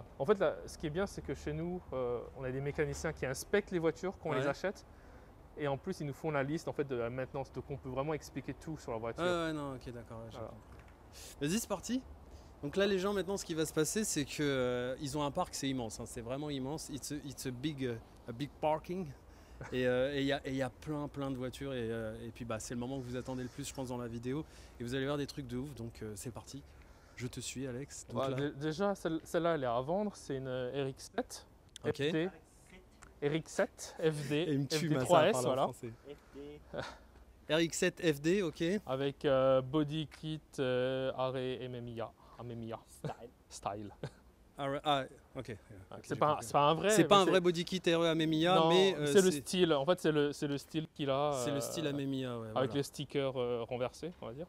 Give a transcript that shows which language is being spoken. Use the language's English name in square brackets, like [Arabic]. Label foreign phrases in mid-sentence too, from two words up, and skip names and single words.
[French] En fait, là, ce qui est bien, c'est que chez nous, on a des mécaniciens qui inspectent les voitures quand on les achète. Et en plus, ils nous font la liste en fait, de la maintenance. Donc on peut vraiment expliquer tout sur la voiture. Ouais, non, ok, d'accord. Ouais, voilà. Vas-y, c'est parti. Donc là, les gens, maintenant, ce qui va se passer, c'est qu'ils ont un parc, c'est immense. Hein, c'est vraiment immense. [English] It's a big parking. [French] Et il y a plein de voitures. Et puis, bah, c'est le moment que vous attendez le plus, je pense, dans la vidéo. Et vous allez voir des trucs de ouf. Donc, c'est parti. Je te suis, Alex. Donc, ouais, déjà, celle-là, elle est à vendre. C'est une RX7 FD. RX7 FD. FD3S, voilà. RX7 FD, ok. Avec body kit arrêt MMIA. Style. Ok. C'est pas un vrai. C'est pas un vrai body kit RE AMEMIA, mais c'est le style. En fait, c'est le style qu'il a. C'est le style AMEMIA, ouais. Avec les stickers renversés, on va dire.